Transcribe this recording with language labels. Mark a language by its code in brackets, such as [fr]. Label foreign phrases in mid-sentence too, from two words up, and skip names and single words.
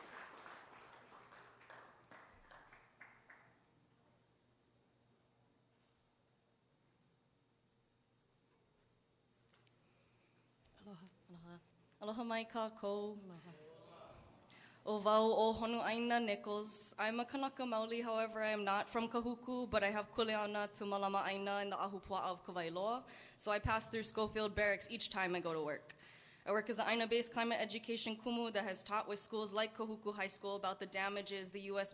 [haw] Aloha mai kākou. O wau o Honuaina Nichols. [en] I'm a [haw] Kanaka Maoli, [en] however, I am not from Kahuku, but I have kuleana to [haw] Malama Aina [en] in the Ahupua'a of Kawailoa, so I pass through Schofield Barracks each time I go to work. I work as an Aina-based climate education kumu that has taught with schools like Kahuku High School about the damages the U.S.